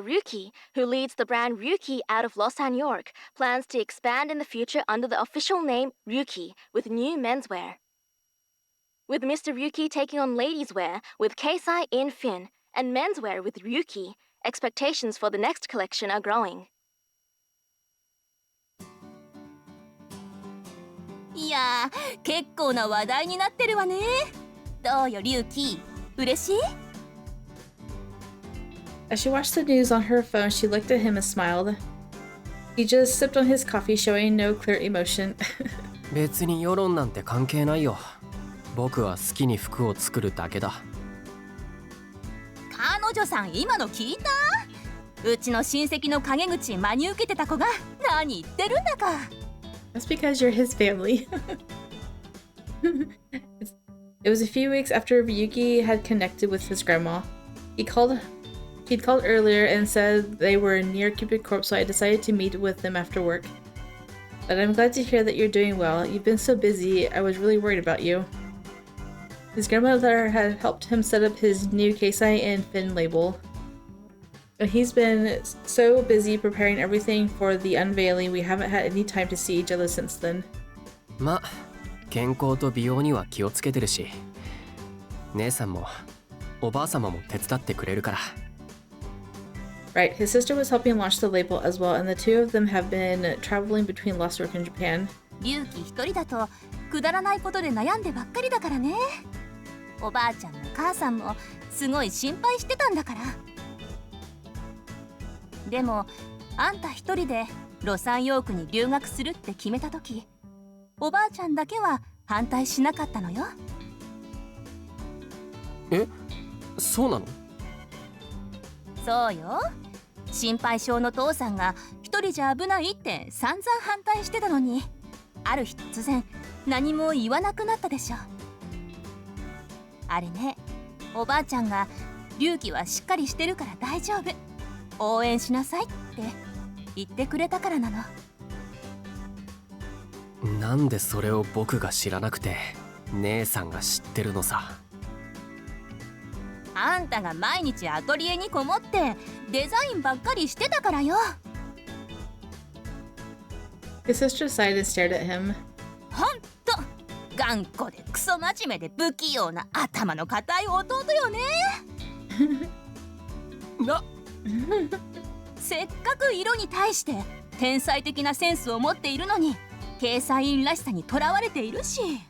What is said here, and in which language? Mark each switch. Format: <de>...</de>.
<en>Ryuki, who leads the brand Ryuki out of Lausanne, York, plans to expand in the future under the official name Ryuki with new menswear. With Mr. Ryuki taking on ladies' wear with Keisaiin Fin and menswear with Ryuki, expectations for the next collection are growing.</en> <ja>いやー、結構な話題になってるわね。どうよ、リュウキ。嬉しい？</ja> <en>As she watched the news on her phone, she looked at him and smiled. He just sipped on his coffee, showing no clear emotion.</en> <ja>別に世論なんて関係ないよ。僕は好きに服を作るだけだ。彼女さん、今の聞いた？うちの親戚の陰口真に受けてた子が何言ってるんだか。</ja> <en>That's because you're his family. It was a few weeks after Ryuki had connected with his grandma. He'd called earlier and said they were near Cupid Corp, so I decided to meet with them after work. But I'm glad to hear that you're doing well. You've been so busy, I was really worried about you. His grandmother had helped him set up his new Keisaiin Fin label. But he's been so busy preparing everything for the unveiling, we haven't had any time to see each other since then.</en> <ja>ま、健康と美容には気をつけてるし、姉さんもおばあ様も手伝ってくれるから。</ja> <en>Right, his sister was helping launch the label as well, and the two of them have been traveling between Lost York and Japan.</en> <ja>リュウキ一人だとくだらないことで悩んでばっかりだからね。おばあちゃんも母さんもすごい心配してたんだから。でもあんた一人でロサンヨークに留学するって決めた時、おばあちゃんだけは反対しなかったのよ。え、そうなの？そうよ。心配性の父さんが一人じゃ危ないって散々反対してたのに、ある日突然何も言わなくなったでしょ。あれね、おばあちゃんが龍騎はしっかりしてるから大丈夫、応援しなさいって言ってくれたからなの。なんでそれを僕が知らなくて姉さんが知ってるのさ。あんたが毎日アトリエにこもってデザインばっかりしてたからよ。</ja> <en>His sister sighed and stared at him.</en> <ja>ほんと頑固でクソ真面目で不器用な頭の固い弟よね。なせっかく色に対して天才的なセンスを持っているのにケイサインらしさにとらわれているし。</ja>